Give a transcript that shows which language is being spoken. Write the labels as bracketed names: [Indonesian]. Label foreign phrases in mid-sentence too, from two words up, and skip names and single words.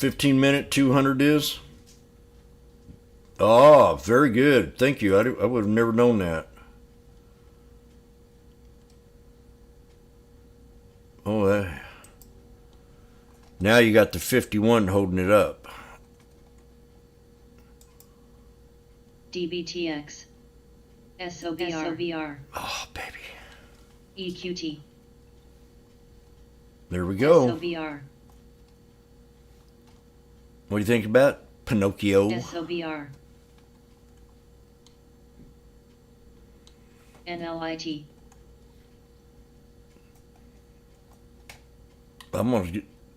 [English] 15-minute 200 is? Oh, very good. Thank you. I would have never known that. Oh, now you got the 51 holding it up. DBTX. SOBR. Oh, baby. EQT. There we go. SOBR. What do you think about Pinocchio? SOBR. NLIT. I'm gonna get.